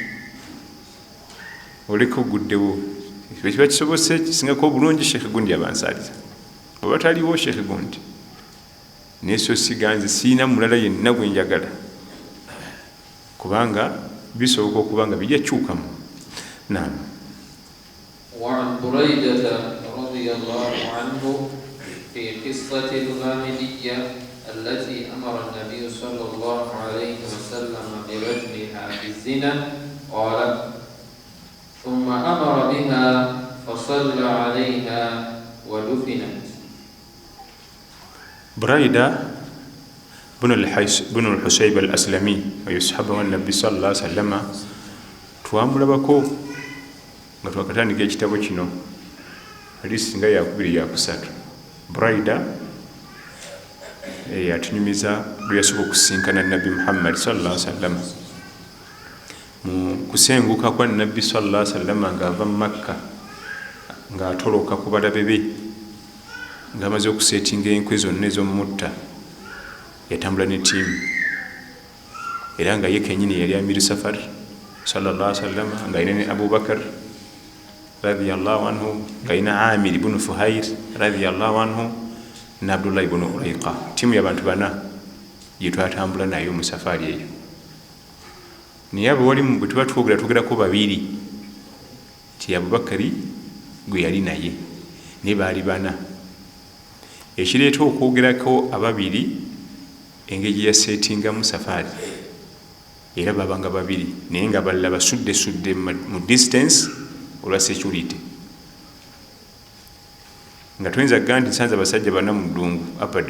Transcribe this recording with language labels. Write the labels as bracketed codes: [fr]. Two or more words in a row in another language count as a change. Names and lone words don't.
[lg] oleka oguddewo ekiba kisobose kisingako obulungi Sheikh gundi abansaalira oba taliiwo Sheikh gundi naye so siganze siina mulala yenna gwe njagala kubanga bisoboka okubanga bijja kyukamu. Naam. [ar] وعن بريدة رضي الله عنه في قصة الغامدية التي أمر النبي صلى الله عليه وسلم برجمها بالزنا قال ثم أمر بها فصلى عليها ودفنت. بريدة بن الحسيب الأسلمي ويصحبه النبي صلى الله عليه وسلم [lg] twamulabako nga twakatandika ekitabo kino hadisi nga yakubiri yakusatu. Buraida yatunyumiza lwe yasobola okusinkana Nabbi Muhammad [ar] صلى الله عليه وسلم [lg] mu kusenguka kwa Nabbi [ar] صلى الله عليه وسلم [lg] ng'ava mu Makka ng'atoloka ku balabe be ng'amaze okuseetinga enkwe zonna ez'omutta. Yatambula ne ttiimu era nga ye kennyini yali [ar] أمير سفر صلى الله عليه وسلم [lg] nga alina ne Abubakar [ar] رضي الله عنه, [lg] nga alina Amir ibn Fuhair [ar] رضي الله عنه [lg] ne Abdullah ibn Urayqa. Ttiimu y'abantu bana gye twatambula nayo mu safari eyo. Naye abo walimu bwe tuba twogerako babiri ti Abubakari gwe yali naye naye baali bana. Ekireeta okwogerako ababiri engeri gye yaseetingamu safari era babanga babiri naye nga balala basudde mu distance olwa security nga tuyinza kugaa nti nsanze abasajja bana mu ddungu abadan.